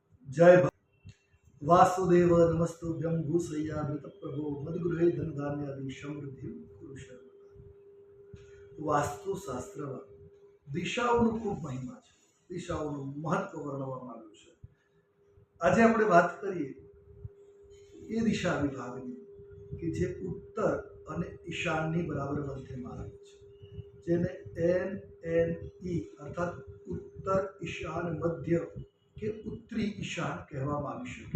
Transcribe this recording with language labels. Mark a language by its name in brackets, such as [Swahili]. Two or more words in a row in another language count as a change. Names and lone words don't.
[Sanskrit] जय वासुदेव नमस्तुभ्यं भूसय्यामृत प्रभो मद्गृहे धनधान्यादि समृद्धि પુરુષ [Gujarati] વાસ્તુશાસ્ત્રમાં દિશાઓનો ખૂબ મહિમા છે. દિશાઓનું મહત્વ વર્ણવવામાં આવ્યું છે. આજે આપણે વાત કરીએ એ દિશા વિભાગની કે જે ઉત્તર અને ઈશાનની બરાબર મધ્યમાં આવે છે, જેને NNE અર્થાત ઉત્તર ઈશાન મધ્ય કે ઉત્તરી ઈશાન કહેવામાં આવી શકે.